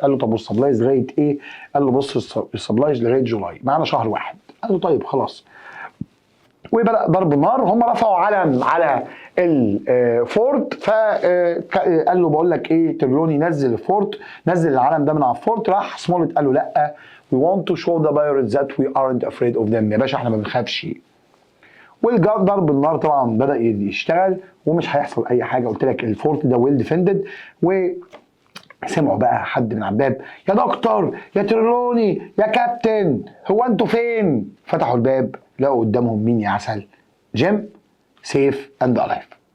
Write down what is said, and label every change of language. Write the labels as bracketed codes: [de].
[ar] قال له طب والسبلايز لغايه ايه؟ قال له بص السبلايز لغايه جولاي، معانا شهر واحد. قال له طيب خلاص. وبدأ ضرب النار، هم رفعوا علم على الفورت، فقال له بقول لك ايه، ترلوني نزل الفورت، نزل العلم ده من على الفورت. راح سمولت قال له لا، [en] we want to show the pirates that we aren't afraid of them، [ar] يا باشا احنا ما بنخافش. والضرب النار طبعا بدأ يشتغل ومش هيحصل اي حاجه. قلت لك الفورت ده [en] Well defended. [ar] وسمعوا بقى حد من على الباب، يا دكتور يا ترلوني يا كابتن هو انتوا فين؟ فتحوا الباب لقوا قدامهم مين يا عسل؟ جيم [en] Safe and alive.